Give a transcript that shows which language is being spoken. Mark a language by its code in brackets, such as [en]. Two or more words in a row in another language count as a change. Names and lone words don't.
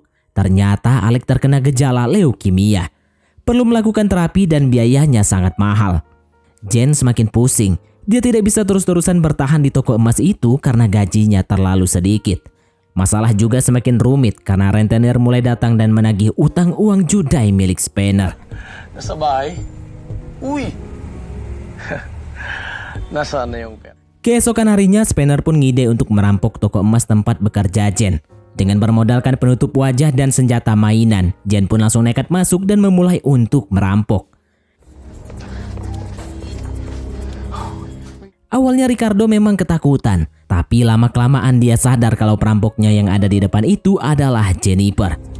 [id] Ternyata Alex terkena gejala leukemia. Perlu melakukan terapi dan biayanya sangat mahal. Jen semakin pusing. Dia tidak bisa terus-terusan bertahan di toko emas itu karena gajinya terlalu sedikit. Masalah juga semakin rumit karena rentenir mulai datang dan menagih utang uang judai milik Spanner. [tl] Nasa bahay? Uy! Nasaan na yung pera? [id] Keesokan harinya, Spanner pun ngide untuk merampok toko emas tempat bekerja Jen. Dengan bermodalkan penutup wajah dan senjata mainan, Jen pun langsung nekat masuk dan memulai untuk merampok. Awalnya Ricardo memang ketakutan, tapi lama-kelamaan dia sadar kalau perampoknya yang ada di depan itu adalah Jennifer.